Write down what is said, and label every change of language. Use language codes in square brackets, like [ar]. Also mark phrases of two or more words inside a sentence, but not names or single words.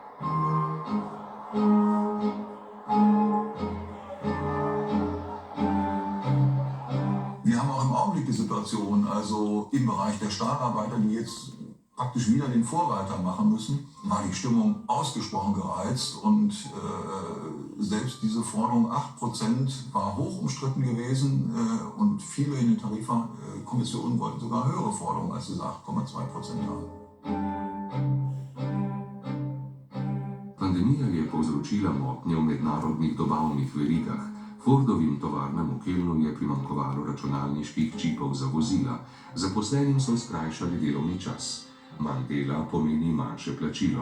[de] Wir haben auch im Augenblick die Situation, also im Bereich der Stahlarbeiter, die jetzt praktisch wieder den Vorreiter machen müssen, war die Stimmung ausgesprochen gereizt und selbst diese Forderung 8% war hoch umstritten gewesen und viele in den Tarifkommissionen wollten sogar höhere Forderungen als diese 8,2% haben. [sl] Pandemija je povzročila motnje v mednarodnih dobavnih verigah. Fordovim tovarnam v Kelnu je primanjkovalo računalniških čipov za vozila. Zaposlenim so skrajšali delovni čas. Manj dela pomeni manjše plačilo.